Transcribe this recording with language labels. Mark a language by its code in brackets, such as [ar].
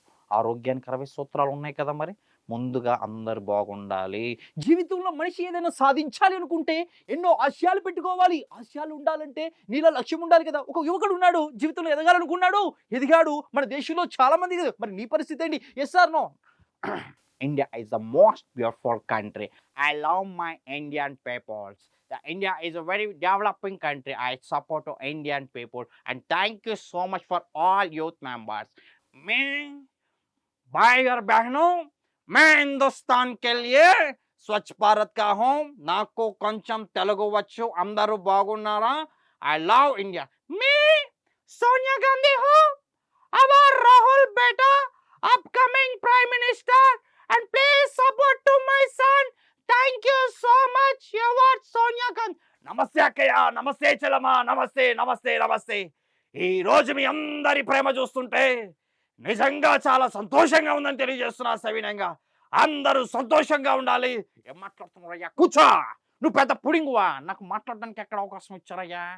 [te] ఆరోగ్యానికి 60 సూత్రాలు ఉన్నాయి కదా, మరి ముందుగా అందరు బాగుండాలి. జీవితంలో మనిషి ఏదైనా సాధించాలి అనుకుంటే ఎన్నో ఆశయాలు పెట్టుకోవాలి. ఆశయాలు ఉండాలంటే నీలో లక్ష్యం ఉండాలి కదా. ఒక యువకుడు ఉన్నాడు, జీవితంలో ఎదగాలనుకున్నాడు, ఎదిగాడు. మన దేశంలో చాలా మంది. మరి నీ పరిస్థితి ఏంటి? [en] Yes or no? India is the most beautiful country. I love my Indian peoples. India is a very developing country. I support to Indian people and thank you so much for all youth members. [hi] मैं भाई और बहनों, मैं हिंदुस्तान के लिए स्वच्छ भारत का हूँ. [te] నాకు కొంచెం తెలుగు వచ్చు, అందరూ బాగున్నారా? [en] I love India. [hi] मैं सोनिया गांधी हूँ. [en] our Rahul beta upcoming prime minister and please support to my son. Thank you so much. You are Sonia Gandhi. [te] నమస్తే అక్కయ్య, నమస్తే చెల్లమ్మ, నమస్తే నమస్తే నమస్తే. ఈ రోజు మీ అందరి ప్రేమ చూస్తుంటే నిజంగా చాలా సంతోషంగా ఉందని తెలియజేస్తున్నా సవినంగా. అందరూ సంతోషంగా ఉండాలి. ఏం మాట్లాడుతున్నారయ్యా? కూర్చో. నువ్వు పెద్ద పుడింగువా, నాకు మాట్లాడడానికి ఎక్కడ అవకాశం ఇచ్చారయ్యా?